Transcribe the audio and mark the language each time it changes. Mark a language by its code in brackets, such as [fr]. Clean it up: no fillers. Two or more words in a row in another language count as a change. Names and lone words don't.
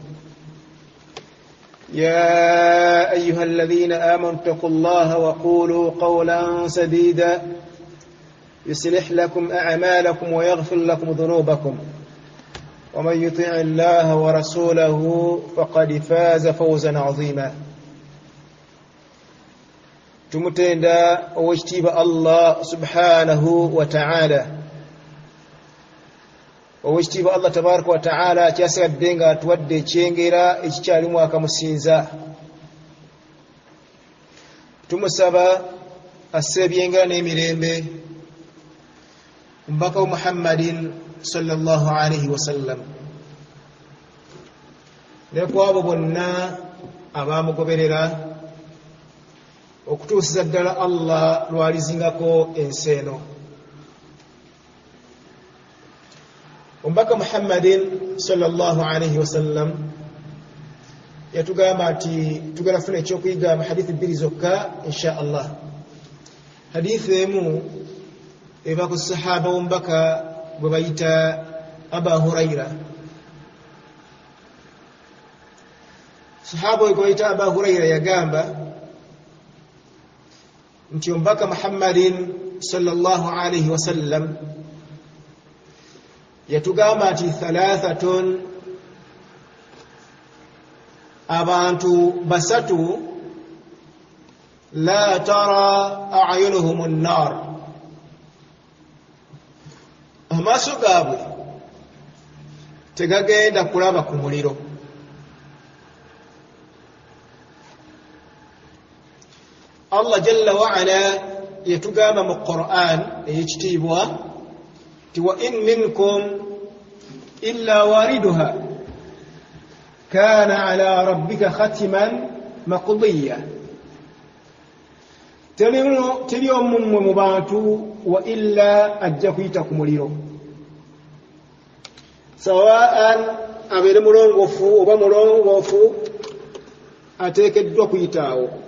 [ar] يا أيها الذين آمنوا اتقوا الله وقولوا قولا سديدا يصلح لكم أعمالكم ويغفر لكم ذنوبكم ومن يطع الله ورسوله فقد فاز فوزا عظيما. [lg] tumutenda owekitiibwa Allah [ar] سبحانه وتعالى. [lg] Owekitiibwa Allah [ar] تبارك وتعالى [lg] kyasigadde nga atuwadde ekyengera ekikyalimu akamusinza. Tumusaba asse ebyengera n'emirembe mbaka Muhammadin [ar] صلى الله عليه وسلم [lg] ne ku abo bonna abaamugoberera okutuusiza ddala Allah lwalizingako ensi eno. Omubaka Muhammadin [ar] صلى الله عليه وسلم [lg] yatugamba nti tugenda kufuna ekyokuyiga mu hadithi bbiri zokka [ar] إن شاء الله. [lg] Hadithi emu eva ku sahaba w'omubaka gwe bayita Aba Hurayra. Sahaba gwe bayita Aba Hurayra yagamba nti omubaka Muhammadin [ar] صلى الله عليه وسلم [lg] yatugamba nti thalathatun, abantu basatu [ar] لا ترى أعينهم النار, [lg] amaaso gaabwe tegagenda kulaba ku muliro. Allah [ar] جل وعلا [lg] yatugamba mu Qur'an ey'ekitiibwa ti [ar] وإن منكم إلا واردها كان على ربك حتما مقضيا. [lg] Teri omumwe mu bantu [ar] وإلا [lg] ajja kuyita ku muliro, sawaan abeere mulongoofu oba mulongoofu ateekeddwa kuyitaawo.